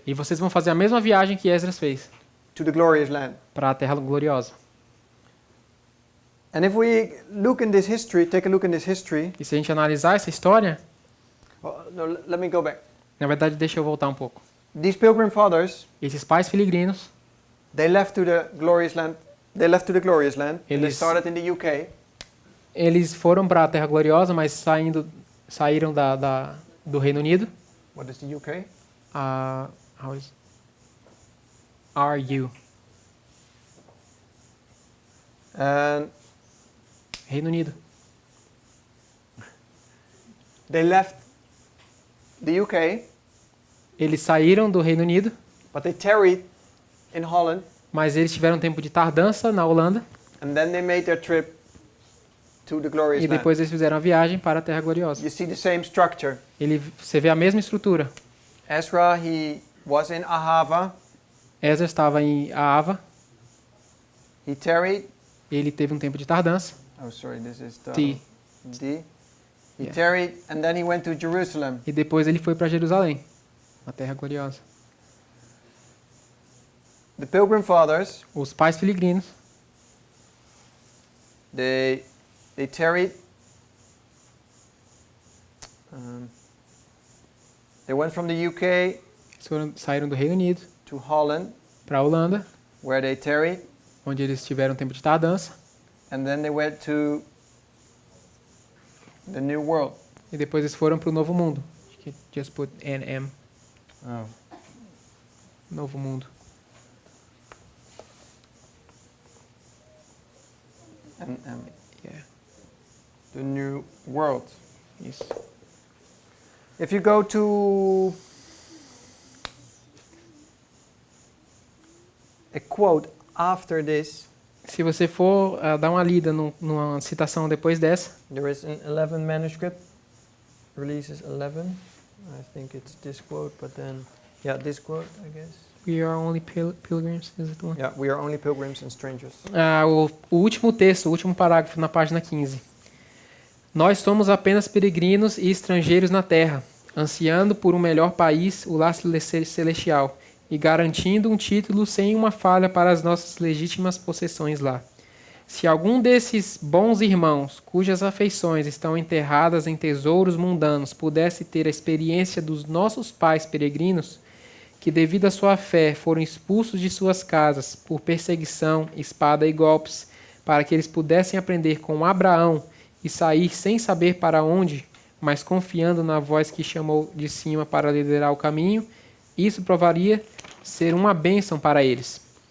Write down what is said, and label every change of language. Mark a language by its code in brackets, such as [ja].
[pt] e vocês vão fazer a mesma viagem que Esdras fez, [en] to the glorious land." [pt] para a Terra Gloriosa. [en] And if we look in this history, take a look in this history. [pt] E se a gente analisar essa história, [en] No, let me go back. [pt] na verdade, deixa eu voltar um pouco. [en] These Pilgrim Fathers, [pt] Esses pais peregrinos, [en] they left to the glorious land. They left to the glorious land. And they [pt] Eles- [en] started in the UK. [pt] eles foram para a Terra Gloriosa, mas saíram do Reino Unido. [en] What is the UK? How is RU? And [pt] Reino Unido. [en] they left the UK, [pt] Eles saíram do Reino Unido, [en] but they tarried in Holland, [pt] mas eles tiveram um tempo de tardança na Holanda, [en] and then they made their trip to the glorious [pt] e [en] land. [pt] depois eles fizeram a viagem para a Terra Gloriosa. [en] You see the same structure. [pt] Você vê a mesma estrutura. [en] Ezra, he was in Ahava. [pt] Esdras estava em Ava, [en] He tarried. [pt] ele teve um tempo de tardança. [en] Oh, sorry, this is the T. D. He Yeah. tarried, and then he went to Jerusalem. [pt] E depois ele foi para Jerusalém, a Terra Gloriosa. [en] The Pilgrim Fathers, [pt] Os pais peregrinos, [en] they tarried. They went from the UK [pt] eles saíram do Reino Unido [en] to Holland, [pt] para a Holanda, [en] where they tarried, [pt] onde eles tiveram um tempo de tardança, [en] and then they went to the New World. [pt] e depois eles foram para o Novo Mundo. Acho que [en] just put NM, Oh. [pt] Novo Mundo. [en] And Yeah, the New World. [pt] isso. [en] If you go to a quote after this, [pt] Se você for dar uma lida numa citação depois dessa, [en] there is an 11 manuscript, releases 11. I think it's this quote, but then, yeah, this quote, I guess. We are only pilgrims, is it the one? Yeah, we are only pilgrims and strangers. [pt] O último texto, o último parágrafo na página 15. Nós somos apenas peregrinos e estrangeiros na terra, ansiando por um melhor país, o lar celestial, e garantindo um título sem uma falha para as nossas legítimas possessões lá. Se algum desses bons irmãos, cujas afeições estão enterradas em tesouros mundanos, pudesse ter a experiência dos nossos pais peregrinos, que devido à sua fé foram expulsos de suas casas por perseguição, espada e golpes, para que eles pudessem aprender com Abraão e sair sem saber para onde, mas confiando na voz que chamou de cima para liderar o caminho, isso provaria ser uma bênção para eles.